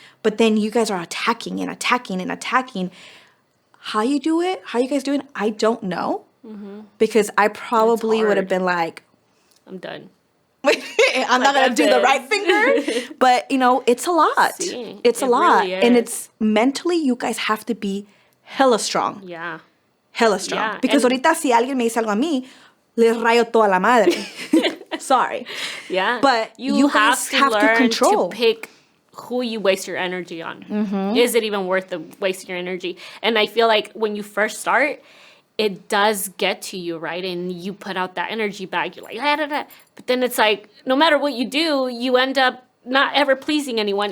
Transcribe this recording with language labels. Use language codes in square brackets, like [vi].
[en] But then you guys are attacking and attacking and attacking. How you do it, how you guys do it, I don't know. Mm-hmm. Because I probably would have been like, I'm done. I'm not going to do the right finger. But, it's a lot. It's a lot. Really, and it's mentally, you guys have to be hella strong. Yeah. Hella strong. Yeah. Because [es] ahorita si alguien me dice algo a mí, le rayo toda la madre. [en] Sorry. Yeah. But you have to learn control. To pick who you waste your energy on. Mm-hmm. Is it even worth the wasting your energy? And I feel like when you first start, it does get to you, right? And you put out that energy back. You're like, da, da, da. But then it's like, no matter what you do, you end up not ever pleasing anyone.